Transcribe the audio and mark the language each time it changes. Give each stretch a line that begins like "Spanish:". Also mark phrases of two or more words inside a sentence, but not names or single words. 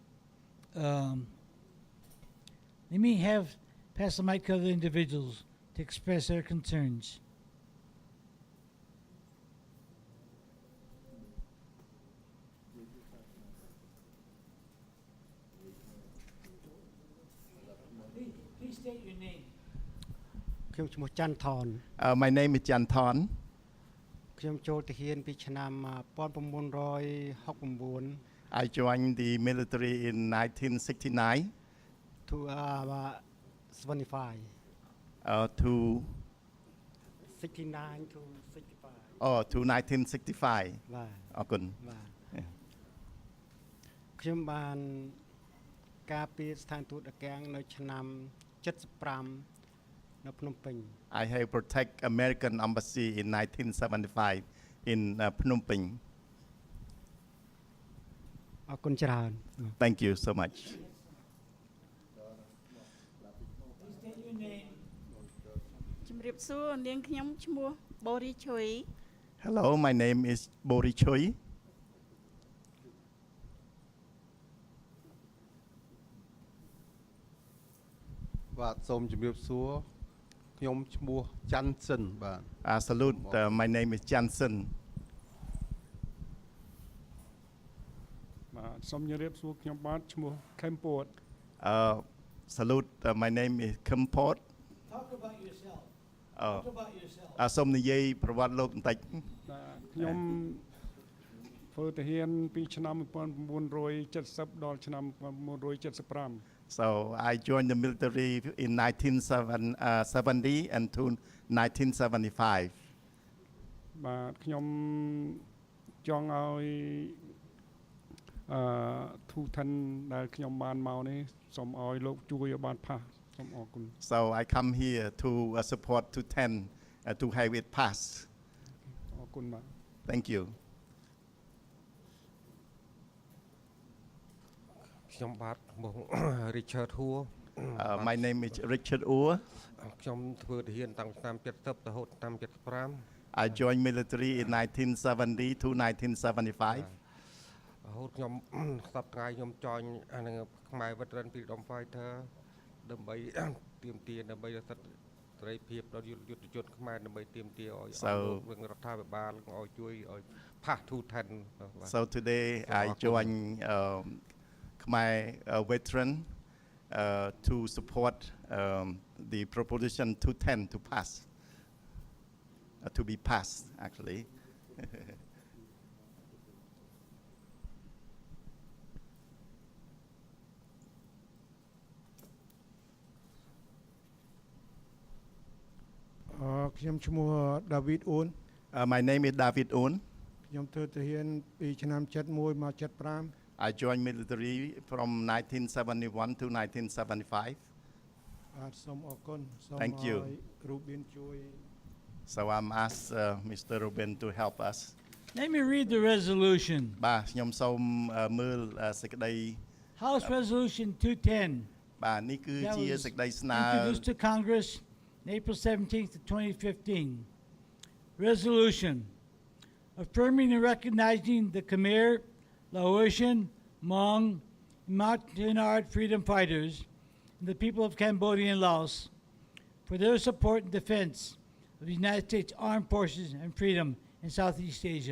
English: Let me pass the mic to other individuals to express their concerns. Please state your name.
Khmer: ខ្ញុំឈ្មោះច័ន្ទថន
English: My name is Jan Thon.
Khmer: ខ្ញុំចូលទៅហ៊ានពីឆ្នាំ1969
English: I joined the military in 1969 to 75 to 69 to 65 to 1965.
Khmer: បាទ អរគុណ បាទខ្ញុំបានការពារស្ថានទូតអាកាំងនៅឆ្នាំ75នៅភ្នំពេញ
English: I have protect American embassy in 1975 in Phnom Penh.
Khmer: អរគុណច្រើន
English: Thank you so much. Please state your name.
Khmer: ជំរាបសួរនាងខ្ញុំឈ្មោះបូរីឈុយ
English: Hello, my name is Bori Choi.
Khmer: បាទសូមជម្រាបសួរខ្ញុំឈ្មោះច័ន្ទសិនបាទ
English: Salute, my name is Johnson.
Khmer: បាទសូមជម្រាបសួរខ្ញុំបាទឈ្មោះខេមពត
English: Salute, my name is Kempot. Talk about yourself. Uh, Talk about yourself.
Khmer: សូមនិយាយប្រវត្តិលោកបន្តិច បាទខ្ញុំធ្វើទាហានពីឆ្នាំ1970ដល់ឆ្នាំ1975
English: So I joined the military in 1970 and to 1975.
Khmer: បាទខ្ញុំចង់ឲ្យទូធានដែលខ្ញុំបានមកនេះសូមឲ្យលោកជួយឲ្យបានផាសសូមអរគុណ
English: So I come here to support to 10 to have it passed.
Khmer: អរគុណបាទ
English: Thank you.
Khmer: ខ្ញុំបាទឈ្មោះ Richard Hua
English: My name is Richard Ur.
Khmer: ខ្ញុំធ្វើទាហានតាំងឆ្នាំ70រហូតឆ្នាំ75
English: I joined military in 1970 to 1975.
Khmer: រហូតខ្ញុំ សប្តាហ៍ខ្ញុំចอยអានឹង Kmer Veterans Freedom Fighters ដើម្បី ទាមទារដើម្បីសិទ្ធិសេរីភាពដល់យុទ្ធជនខ្មែរដើម្បីទាមទារឲ្យលោកនឹងរដ្ឋាភិបាលឲ្យជួយឲ្យផាស210
English: So today I joined Kmer veteran to support the proposition 210 to pass, to be passed actually. David Un My name is David Un.
Khmer: ខ្ញុំធ្វើទាហានពីឆ្នាំ71មក75
English: I joined military from 1971 to 1975.
Khmer: បាទសូមអរគុណសូម
English: Thank you.
Khmer: ឲ្យ Ruben ជួយ
English: So I'm asked Mr. Ruben to help us. Let me read the resolution.
Khmer: បាទខ្ញុំសូមមើលសេចក្តី
English: House Resolution 210,
Khmer: បាទនេះគឺជាសេចក្តីស្នើ
English: introduced to Congress on April 17th, 2015. Resolution affirming and recognizing the Khmer, Laotian, Hmong, and Montagnard Freedom Fighters and the people of Cambodia and Laos for their support and defense of the United States Armed Forces and freedom in Southeast Asia.